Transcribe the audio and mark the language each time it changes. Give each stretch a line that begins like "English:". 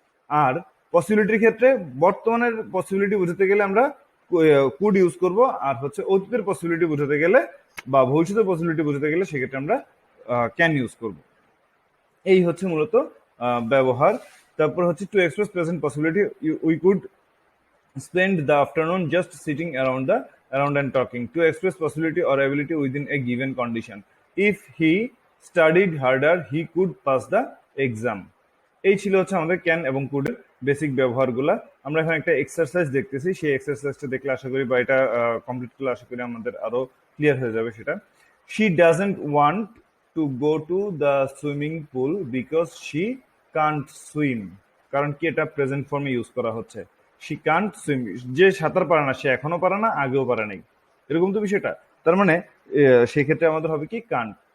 Bangla: আর পসিবিলিটির ক্ষেত্রে বর্তমানের পসিবিলিটি বোঝাতে গেলে আমরা কুড ইউজ করব, আর হচ্ছে অতীতের পসিবিলিটি বোঝাতে গেলে বা ভবিষ্যতের পসিবিলিটি বোঝাতে গেলে সেক্ষেত্রে আমরা ক্যান ইউজ করব. এই হচ্ছে মূলত ব্যবহার. তারপর হচ্ছে
English: To express present possibility, we could spend the afternoon just sitting around and talking. To express possibility or ability within a given condition. If he studied harder, he could pass the exam.
Bangla: এই ছিল হচ্ছে আমাদের can এবং কুডের basic ব্যবহারগুলা. আমরা এখানে একটা exercise দেখতেছি, সেই এক্সারসাইজটা দেখলে আশা করি বা এটা কমপ্লিট করলে আশা করি আমাদের আরো ক্লিয়ার হয়ে যাবে সেটা.
English: She doesn't want to go to the swimming pool because she can't swim.
Bangla: কারণ কি এটা প্রেজেন্ট ফর্মে ইউজ করা হচ্ছে.
English: she can't swim,
Bangla: যে সাঁতার পারে না সে এখনো পারে না, আগেও পারে নাই, এরকম তো বিষয়টা. তার মানে সেই ক্ষেত্রে আমাদের হবে কি can't.